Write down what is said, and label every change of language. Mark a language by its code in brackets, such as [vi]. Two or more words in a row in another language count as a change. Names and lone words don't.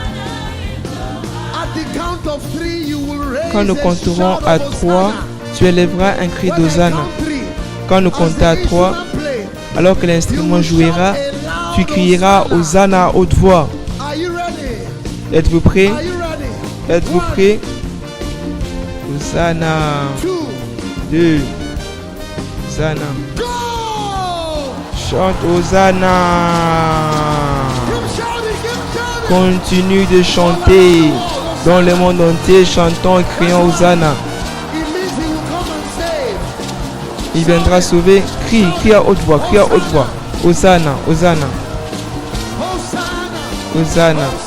[fr] Quand nous compterons à 3, tu élèveras un cri d'Hosanna. Quand nous comptons à 3, alors que l'instrument jouera, tu crieras Hosanna à haute voix. Êtes-vous prêts? Êtes-vous prêts? Hosanna. 2. Hosanna. Chante Hosanna. Continue de chanter. Dans le monde entier, chantons et crions Hosanna. Il viendra sauver. Crie à haute voix, crie à haute voix. Hosanna, Hosanna. Hosanna.